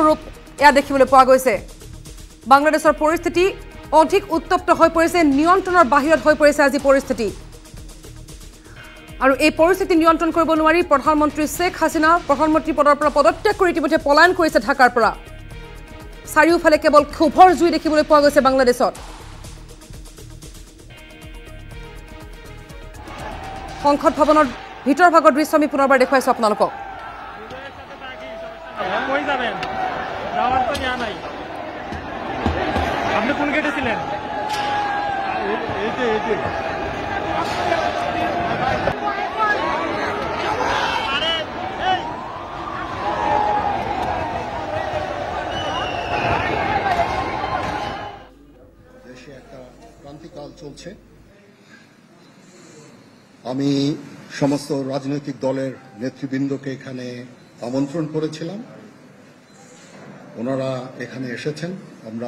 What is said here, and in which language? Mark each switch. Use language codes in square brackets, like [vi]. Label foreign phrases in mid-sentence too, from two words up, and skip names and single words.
[as] ৰূপ এয়া দেখিবলৈ পোৱা গৈছে বাংলাদেশৰ পৰিস্থিতি অধিক উত্তপ্ত হৈ পৰিছে নিয়ন্ত্ৰণৰ বাহিৰত হৈ পৰিছে আজি পৰিস্থিতি আৰু এই পৰিস্থিতি নিয়ন্ত্ৰণ কৰিব নোৱাৰি প্ৰধানমন্ত্ৰী শেখ হাছিনা প্ৰধানমন্ত্ৰী পদৰ পৰা পদত্যাগ কৰি ইতিমধ্যে পলায়ন কৰিছে ঢাকাৰ পৰা চাৰিওফালে কেৱল ক্ষোভৰ জুই দেখিবলৈ পোৱা গৈছে বাংলাদেশত সংসদ ভৱনৰ ভিতৰ ভাগৰ দৃশ্য আমি পুনৰবাৰ দেখুৱাইছো আপোনালোকক [bn] কই যাবেন যাওয়ার তো ইয়া নাই আপনি কোন গেটে ছিলেন এই দেশে একটা ক্রান্তিকাল চলছে আমি সমস্ত রাজনৈতিক দলের নেতৃবৃন্দকে এখানে আমন্ত্রণ করেছিলাম ওনারা এখানে এসেছেন আমরা